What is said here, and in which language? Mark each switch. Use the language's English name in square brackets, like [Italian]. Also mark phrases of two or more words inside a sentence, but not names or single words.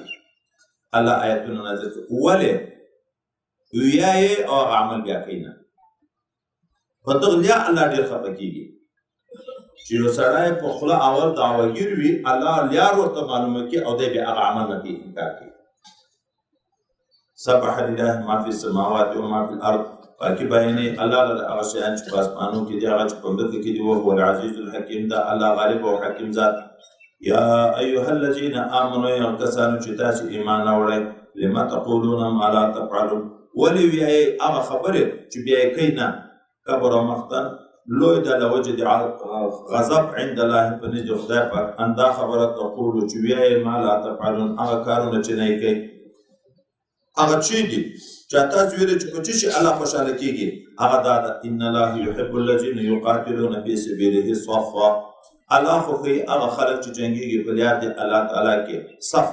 [Pashto] الله آیتونه نازل کړي ولې ویایې او هغه عمل بیا کوي نه. په دغه لیا الله ډېر خفه کېږي چې یو سړی په خوله اول دعوهګیر وي، الله لیار ورته معلومه کړي او دی بیا هغه عمل نه کوي، انکار کوي. [Arabic] سبح لله ما فی السماوات و ما فی الارض، [Pashto] پاکي بیانې الله له هغه شیان چې په اسمانو کې دي، هغه چې په مځکه کې دي. [Arabic] وهو العزیز الحکیم، [Pashto] دا الله غالب او حکیم ذات. [Arabic] یا ایها الذین آمنوا، [Pashto] یا کسانو چې تاسې ایمان راوړئ، [Arabic] لما تقولون ما لا تفعلون، [Pashto] ولې وایئ هغه خبرې چې بیا یې کوئ نه. [Arabic] کبر مقتا، [Pashto] لوی ده له وجې د غضب [Arabic] عند الله [Pashto] په نزد خدای پاک، ان دا خبره تقولو چې وایئ [Arabic] ما لا تفعلون، [Pashto] هغه کارونه چې نه یې کوئ. هغه څه دي چې تاسو ویلې چې په څه شي الله خوشحاله کېږي، هغه دا ده [Arabic] ان الله یحب الذین یقاتلون فی سبیله صفا، [Pashto] الله خوښوي هغه خلک چې جنګېږي په لار د الله تعالی کې صف.